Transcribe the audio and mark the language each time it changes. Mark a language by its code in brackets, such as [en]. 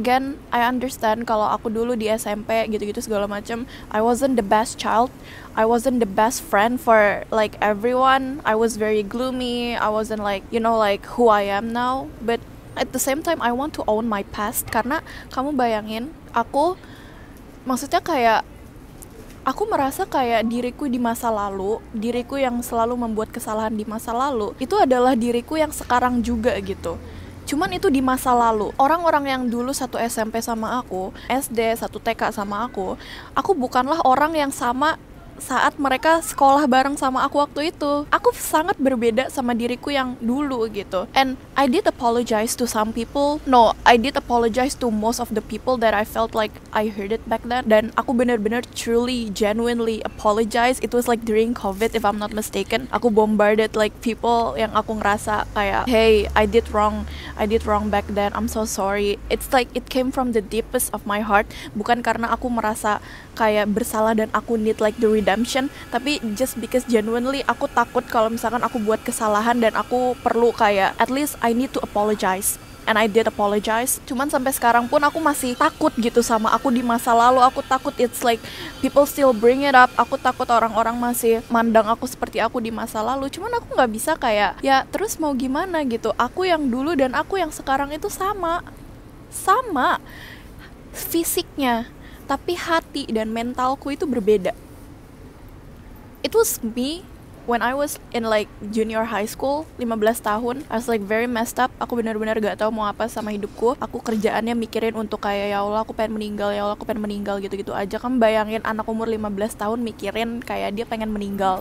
[en] Again, I understand [id] kalau aku dulu di SMP gitu-gitu segala macam, [en] I wasn't the best child, I wasn't the best friend for like everyone. I was very gloomy. I wasn't like, you know, like who I am now. But at the same time I want to own my past. [id] Karena kamu bayangin, maksudnya kayak aku merasa kayak diriku di masa lalu, diriku yang selalu membuat kesalahan di masa lalu, itu adalah diriku yang sekarang juga gitu. Cuman itu di masa lalu. Orang-orang yang dulu satu SMP sama aku, SD, satu TK sama aku bukanlah orang yang sama saat mereka sekolah bareng sama aku waktu itu. Aku sangat berbeda sama diriku yang dulu gitu. [en] And I did apologize to some people. No, I did apologize to most of the people that I felt like I heard it back then. [id] Dan aku benar-benar [en] truly, genuinely apologize. It was like during COVID if I'm not mistaken. Aku bombarded like people [id] yang aku ngerasa kayak, [en] hey, I did wrong back then. I'm so sorry. It's like it came from the deepest of my heart. [id] Bukan karena aku merasa kayak bersalah dan aku [en] need like the redemption, [id] tapi [en] just because genuinely [id] aku takut kalau misalkan aku buat kesalahan dan aku perlu kayak [en] at least I need to apologize. And I did apologize. [id] Cuman sampai sekarang pun aku masih takut gitu sama aku di masa lalu. Aku takut [en] it's like people still bring it up. [id] Aku takut orang-orang masih mandang aku seperti aku di masa lalu. Cuman aku gak bisa kayak, ya terus mau gimana gitu. Aku yang dulu dan aku yang sekarang itu sama fisiknya, tapi hati dan mentalku itu berbeda. [en] It was me when I was in like junior high school, 15 tahun. I was like very messed up. [id] Aku benar-benar gak tahu mau apa sama hidupku. Aku kerjaannya mikirin untuk kayak, ya Allah aku pengen meninggal, gitu-gitu aja. Kamu bayangin anak umur 15 tahun mikirin kayak dia pengen meninggal.